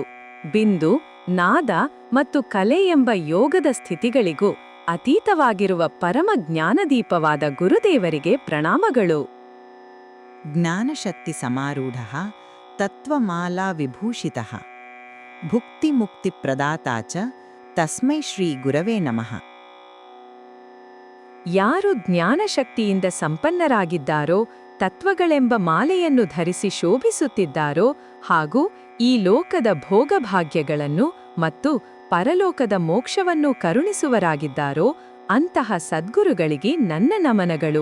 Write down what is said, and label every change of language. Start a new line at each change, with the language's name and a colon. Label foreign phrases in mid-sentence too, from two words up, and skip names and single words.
Kannada: ಬಿಂದು, ನಾದ ಮತ್ತು ಕಲೆ ಎಂಬ ಯೋಗದ ಸ್ಥಿತಿಗಳಿಗೂ ಅತೀತವಾಗಿರುವ ಪರಮ ಜ್ಞಾನದೀಪವಾದ ಗುರುದೇವರಿಗೆ ಪ್ರಣಾಮಗಳು.
Sanskrit: ಜ್ಞಾನಶಕ್ತಿ ಸಮಾರೂಢಃ ತತ್ವಮಾಲಾ ವಿಭೂಷಿತಃ ಭುಕ್ತಿಮುಕ್ತಿಪ್ರದಾತಾ ಚ ತಸ್ಮೈ ಶ್ರೀ ಗುರವೇ ನಮಃ.
Kannada: ಯಾರು ಜ್ಞಾನಶಕ್ತಿಯಿಂದ ಸಂಪನ್ನರಾಗಿದ್ದಾರೋ, ತತ್ವಗಳೆಂಬ ಮಾಲೆಯನ್ನು ಧರಿಸಿ ಶೋಭಿಸುತ್ತಿದ್ದಾರೋ ಹಾಗೂ ಈ ಲೋಕದ ಭೋಗಭಾಗ್ಯಗಳನ್ನು ಮತ್ತು ಪರಲೋಕದ ಮೋಕ್ಷವನ್ನು ಕರುಣಿಸುವರಾಗಿದ್ದಾರೋ ಅಂತಹ ಸದ್ಗುರುಗಳಿಗೆ ನನ್ನ ನಮನಗಳು.